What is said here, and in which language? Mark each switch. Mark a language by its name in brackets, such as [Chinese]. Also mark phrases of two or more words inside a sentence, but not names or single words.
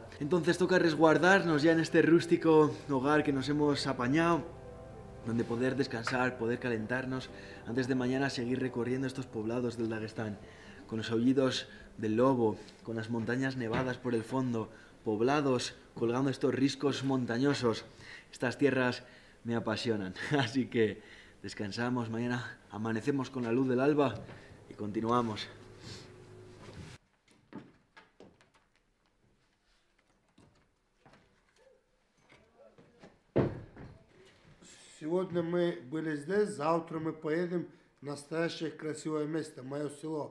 [Spanish] Entonces toca resguardarnos ya en este rústico hogar que nos hemos apañado, donde poder descansar, poder calentarnos, antes de mañana seguir recorriendo estos poblados del Dagestán, con los aullidos del lobo, con las montañas nevadas por el fondo, poblados colgando estos riscos montañosos. Estas tierras me apasionan, así que descansamos, mañana amanecemos con la luz del alba y continuamos. [Russian] Сегодня мы были здесь, завтра мы поедем в настоящее красивое место, мое село.